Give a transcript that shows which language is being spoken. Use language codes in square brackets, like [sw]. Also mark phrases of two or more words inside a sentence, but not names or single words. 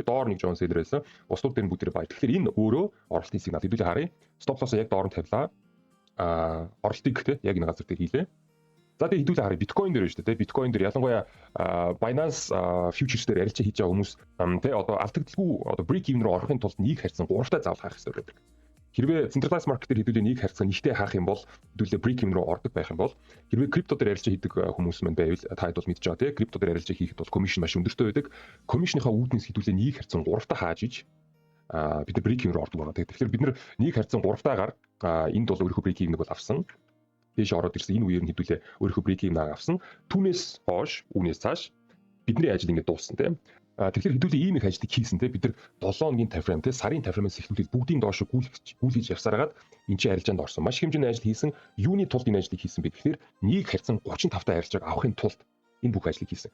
[mn] Доор нэг [en] John seller [mn] байсан. Бусдууд дээр нь бүгд buy. Тэгэхээр энэ өөрөө оролтын сигнал. Хэдүүлээ харъя. [en] Stop loss- [mn] а яг доор нь тавилаа. Оролтыг гэхдээ яг энэ газар дээр хийлээ. За тэгээд хэдүүлээ харъя. Bitcoin дээр байна шүү дээ. Bitcoin дээр ялангуяа [en] Binance futures [mn] дээр арилжаа хийж байгаа хүмүүс тэ одоо алдагдaltaгүй одоо [en] break even [mn] руу орохын тулд нэг харьцан 3-тай заавал харах хэрэгтэй байдаг. Хэрвээ [en] centralized market [mn] дээр хэдүүлээ нэг харьцан нэгтэй харах юм бол хэдүүлээ [en] break even [mn] руу ордог байх юм бол хэрвээ крипто дээр арилжаа хийдэг хүмүүс маань байвал та хэд бол мэдж байгаа тийм крипто дээр арилжаа хийхэд бол commission маш өндөртэй байдаг. Commission-ийнхаа үүднээс хэдүүлээ нэг харьцан 3-тай хааж иж бид нар [en] break even [mn] руу ордог байгаа. Тэгэхээр бид нар нэг харьцан 3-таагаар энд бол өөрийнхөө [en] break even- [mn] ийг бол авсан. Дээш ороод ирсэн энэ үеэр нь хэдүүлээ өөрийнхөө [en] break even- [mn] ийг авсан. Түүнээс хойш үүнээс цааш бидний ажил ингээд дууссан тийм. Тэгэхээр хэдүүлээ ийм их ажлыг хийсэн те бид нар 7 хоногийн таймфрейм те сарын таймфреймээс эхлүүлээд бүгдийн доошо гүйлгэж явсараад энэ чинь арилжаанд орсон. Маш хэмжээний ажил хийсэн. Юуны тулд энэ ажлыг хийсэн бэ гэхээр нэг харьцан 35 та арилжааг авахын тулд энэ бүх ажлыг хийсэн.